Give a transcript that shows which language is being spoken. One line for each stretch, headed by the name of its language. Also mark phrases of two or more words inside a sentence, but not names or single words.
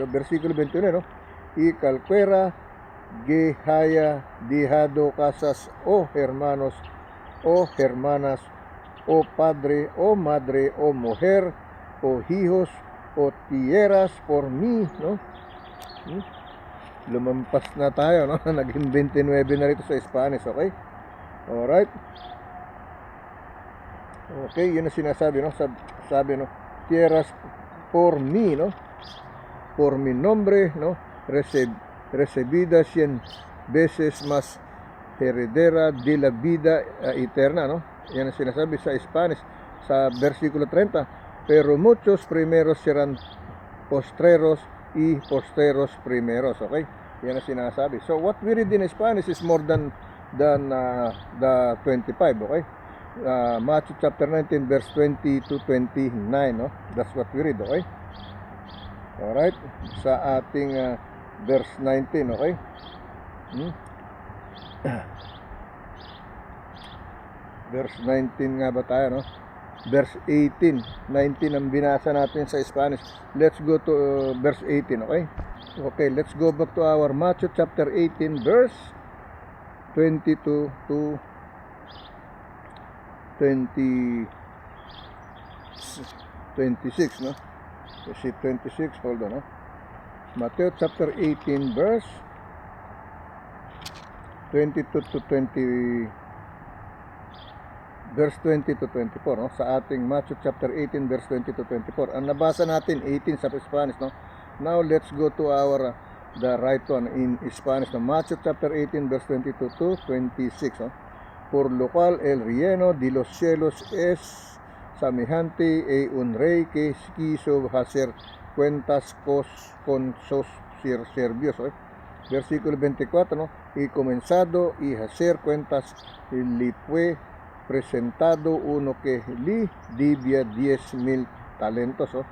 Spanish: Versículo 21, ¿no? Y cualquiera que haya dejado casas o hermanos o hermanas o padre o madre o mujer o hijos o tierras por mí, no?
Filipino: Lumampas na tayo, no? Naging 29 na rito sa Spanish, okay? Alright. Okay, yun ang sinasabi, no? Sabi,
Spanish: no? Tierras por mí, no? Por mi nombre, no? Recibida 100 veces más heredera de la vida eterna, no?
Filipino: Yan ang sinasabi sa Spanish sa versikulo 30.
Spanish: Pero muchos primeros serán postreros y posteros primeros, okay?
Filipino: Yan ang sinasabi.
English: So what we read in Spanish is more than the 25, okay? Matthew chapter 19 verse 20 to 29, no? That's what we read, okay? Alright,
Filipino: sa ating verse 19, okay? Verse 19 nga ba tayo, no? Verse 18, 19 ang binasa natin sa Spanish.
English: Let's go to verse 18, okay? Okay, let's go back to our Matthew chapter 18 verse 22 to 26, no?
Filipino: Kasi 26,
English: hold on,
Filipino: no?
English: Matthew chapter 18 verse 22 to 20, verse 20 to 24, no?
Filipino: Sa ating Matthew chapter 18 verse 20 to 24. Ang nabasa natin 18 sa Spanish, no?
English: Now let's go to our the right one in Spanish, no? Matthew chapter 18 verse 22 to 26, no?
Spanish: Por lo cual el reino de los cielos es semejante a un rey que quiso hacer cuentas con sus siervos, ¿eh? Versículo 24, ¿no? Y comenzado y hacer cuentas, le fue presentado uno que le debía 10,000 talentos, ¿no?